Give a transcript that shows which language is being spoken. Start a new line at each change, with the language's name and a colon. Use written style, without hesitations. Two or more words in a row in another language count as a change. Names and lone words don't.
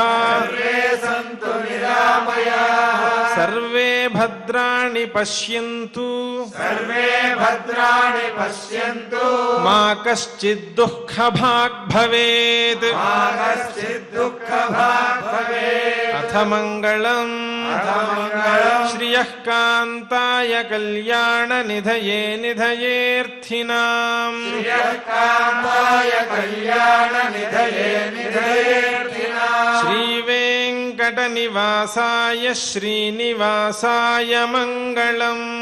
Sanskrit: सर्वे सन्तु निरामयाः सर्वे भद्राणि पश्यन्तु सर्वे भद्राणि पश्यन्तु मा कश्चिद् दुःखभाग् भवेत् मा कश्चिद् दुःखभाग् भवेत् अथ मङ्गलम् अर्थमङ्गलम् श्रियः कान्ताय कल्याणनिधये निधयेऽर्थिनाम् श्रियकान्ताय कल्याणनिधये निधयेऽर्थिनाम् श्रीवेङ्कटनिवासाय श्रीनिवासाय मङ्गलम्